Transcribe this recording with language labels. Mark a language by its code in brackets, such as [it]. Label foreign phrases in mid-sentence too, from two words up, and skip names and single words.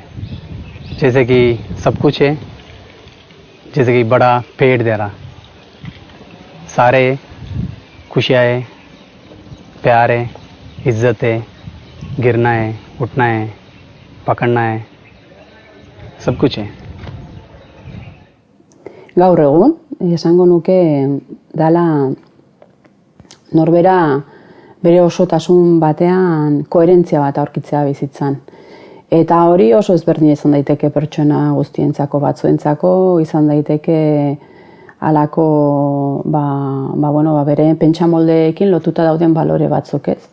[hi] जैसे कि सब कुछ है, जैसे कि बड़ा पेड़ दे रहा, सारे खुशियाँ है, प्यार है, इज्जत है, गिरना है, उठना है, पकड़ना है, सब कुछ है. [eu] Gaur egun, esango nuke dala norbera bere osotasun batean koherentzia bat aurkitzea bizitzan. Eta hori oso ezberdina izan daiteke pertsona guztientzako, batzuentzako izan daiteke halako bere pentsamoldeekin lotuta dauden balore batzuk, ez.